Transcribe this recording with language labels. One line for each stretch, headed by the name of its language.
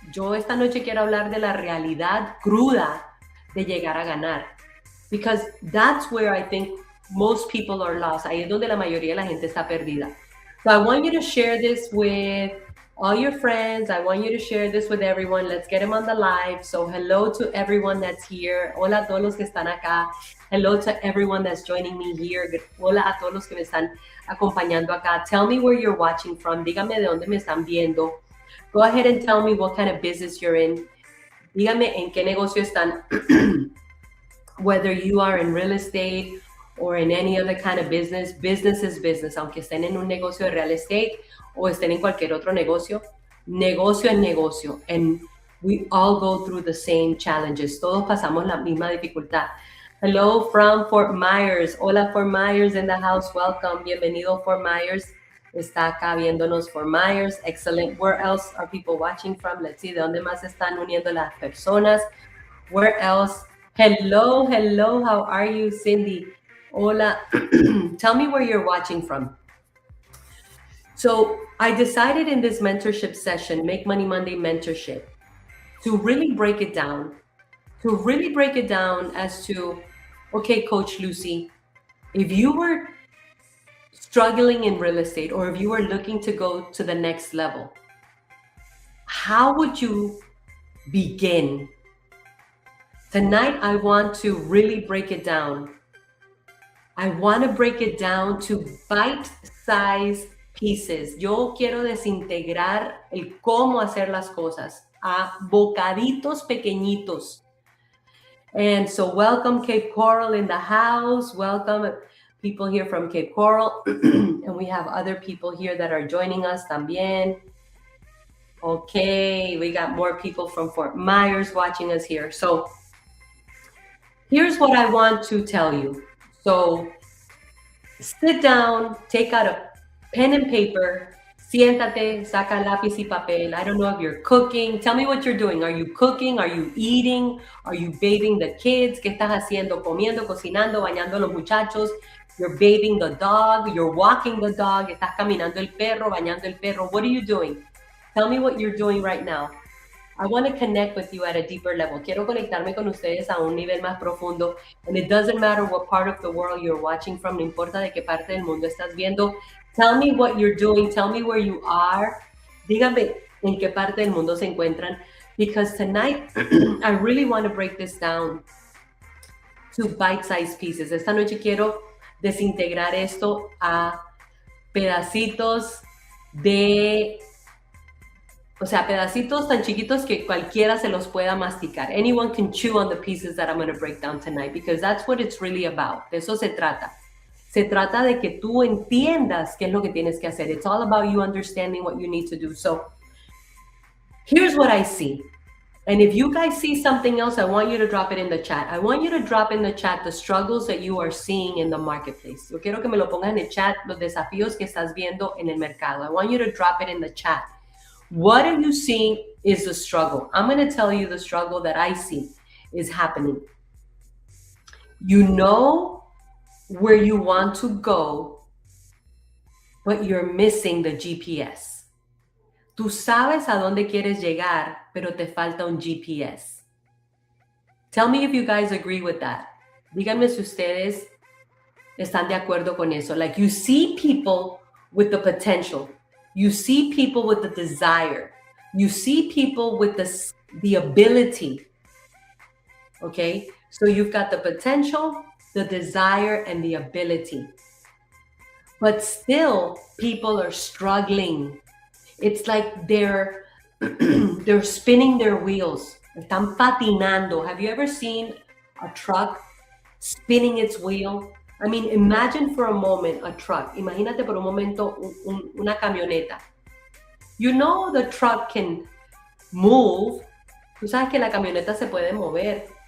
Spanish: Yo esta noche quiero hablar de la realidad cruda de llegar a ganar.
English: Because that's where I think most people are lost.
Spanish: Ahí es donde la mayoría de la gente está perdida.
English: So I want you to share this with all your friends. I want you to share this with everyone. Let's get them on the live. So hello to everyone that's here.
Spanish: Hola a todos los que están acá.
English: Hello to everyone that's joining me here.
Spanish: Hola a todos los que me están acompañando acá.
English: Tell me where you're watching from.
Spanish: Dígame de dónde me están viendo.
English: Go ahead and tell me what kind of business you're in.
Spanish: Dígame en qué negocio están.
English: Whether you are in real estate or in any other kind of business, business is business.
Spanish: Aunque estén en un negocio de real estate o estén en cualquier otro negocio, negocio es negocio.
English: And we all go through the same challenges.
Spanish: Todos pasamos la misma dificultad.
English: Hello from Fort Myers. Hola Fort Myers in the house. Welcome. Bienvenido Fort Myers.
Spanish: Está acá viéndonos Fort Myers.
English: Excellent. Where else are people watching from?
Spanish: Let's see. ¿De dónde más están uniendo las personas?
English: Where else? Hello. How are you, Cindy? Hola. Tell me where you're watching from. So I decided in this mentorship session, Make Money Monday Mentorship, to really break it down. As to, okay, Coach Lucy, if you were struggling in real estate or if you were looking to go to the next level, how would you begin? Tonight, I want to really break it down. I want to break it down to bite-sized pieces.
Spanish: Yo quiero desintegrar el cómo hacer las cosas a bocaditos pequeñitos.
English: And so welcome Cape Coral in the house. Welcome people here from Cape Coral. And we have other people here that are joining us también. Okay, we got more people from Fort Myers watching us here. So here's what I want to tell you. So sit down, take out a pen and paper, siéntate, saca lápiz y papel. I don't know if you're cooking. Tell me what you're doing. Are you cooking? Are you eating? Are you bathing the kids?
Spanish: ¿Qué estás haciendo? Comiendo, cocinando, bañando a los muchachos. You're bathing the dog. You're walking the dog. Estás caminando el perro, bañando el perro.
English: What are you doing? Tell me what you're doing right now. I want to connect with you at a deeper level.
Spanish: Quiero conectarme con ustedes a un nivel más profundo.
English: And it doesn't matter what part of the world you're watching from. No importa de qué parte del mundo estás viendo. Tell me what you're doing. Tell me where you are.
Spanish: Dígame en qué parte del mundo se encuentran.
English: Because tonight, I really want to break this down to bite-sized pieces.
Spanish: Esta noche quiero desintegrar esto a pedacitos de... O sea, pedacitos tan chiquitos que cualquiera se los pueda masticar.
English: Anyone can chew on the pieces that I'm going to break down tonight because that's what it's really about.
Spanish: De eso se trata. Se trata de que tú entiendas qué es lo que tienes que hacer.
English: It's all about you understanding what you need to do. So here's what I see. And if you guys see something else, I want you to drop it in the chat. I want you to drop in the chat the struggles that you are seeing in the marketplace.
Spanish: Yo quiero que me lo pongas en el chat, los desafíos que estás viendo en el mercado.
English: I want you to drop it in the chat. What are you seeing is the struggle? I'm going to tell you the struggle that I see is happening. You know where you want to go, but you're missing the GPS.
Spanish: Tú sabes a dónde quieres llegar, pero te falta un GPS.
English: Tell me if you guys agree with that.
Spanish: Díganme si ustedes están de acuerdo con eso.
English: Like you see people with the potential. You see people with the desire. You see people with the ability. Okay? So you've got the potential, the desire, and the ability. But still, people are struggling. It's like they're spinning their wheels. Están patinando. Have you ever seen a truck spinning its wheel? I mean, imagine for a moment a truck.
Spanish: Imagínate por un momento una camioneta.
English: You know the truck can move.
Spanish: Tú sabes que la camioneta se puede mover.